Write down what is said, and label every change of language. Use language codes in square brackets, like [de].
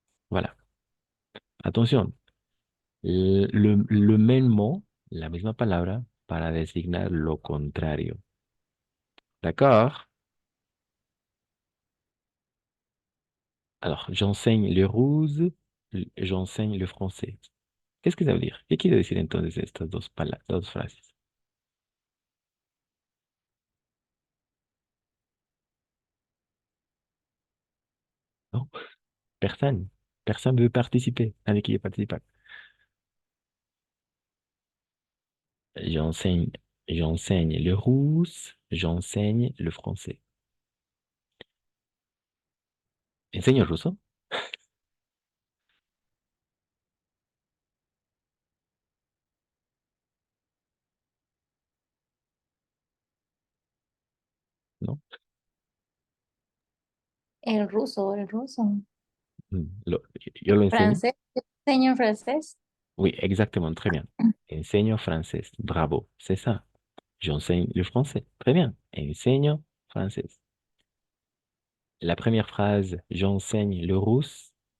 [fr] Voilà. Attention. Le même mot, [es] la misma palabra, para designar lo contrario. D'accord? [fr] Alors, j'enseigne le russe, j'enseigne le français. Qu'est-ce que ça veut dire? [es] ¿Qué quiere decir entonces estas dos frases? [fr] Non, personne. Personne ne veut participer. [es] Nadie quiere participar. [fr] J'enseigne, j'enseigne le russe, j'enseigne le français. [es] ¿Enseño ruso? No. El ruso, el ruso. Yo lo enseño. Francés, yo enseño francés. [fr] Oui, exactement, très bien. [es] Enseño francés. [fr] Bravo, c'est ça. J'enseigne le français. Très bien. [es] Enseño francés. [fr] La première phrase, j'enseigne le russe.